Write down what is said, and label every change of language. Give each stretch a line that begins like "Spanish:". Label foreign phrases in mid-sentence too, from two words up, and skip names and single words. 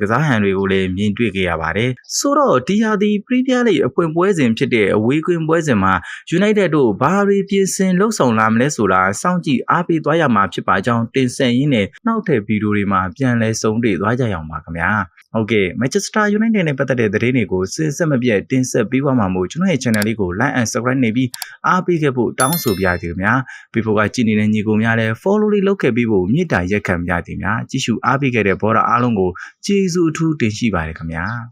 Burmese: စားဟန်တွေကိုလည်းမြင်တွေ့ခဲ့ရပါတယ်။ဆိုတော့ဒီရာသီ Premier League အဖွင့်ပွဲစဉ်ဖြစ်တဲ့အဝေးကွင်းပွဲစဉ်မှာ United တို့ ဘာတွေပြင်ဆင်လှုပ်ဆောင်လာမလဲဆိုတာစောင့်ကြည့်အားပေးသွားရမှာဖြစ်ပါကြောင်းတင်ဆက်ရင်းနဲ့နောက်ထပ်ဗီဒီယိုတွေမှာပြန်လည်ဆုံးတွေ့သွားကြရအောင်ပါခင်ဗျာဟုတ်ကဲ့ Manchester United နဲ့ပတ်သက်တဲ့သတင်းတွေကိုစဉ်ဆက်မပြတ်တင်ဆက်ပေးသွားမှာမို့ကျွန်တော်ရဲ့ channel လေးကို
English: like and subscribe
Burmese: နေပြီးအားပေးခဲ့ဖို့တောင်းဆိုပါရစေခင်ဗျာပြီးဖို့ကကြည့်နေတဲ့ညီကိုများလည်း follow လေးလုပ်ခဲ့ပြီးဖို့မြစ်တာရက်ခံကြသည်များကြည့်ရှုအားပေးခဲ့တဲ့ဘော်ဒါအားလုံးကိုကျေးဇူးအထူးတင်ရှိပါတယ်ခင်ဗျာ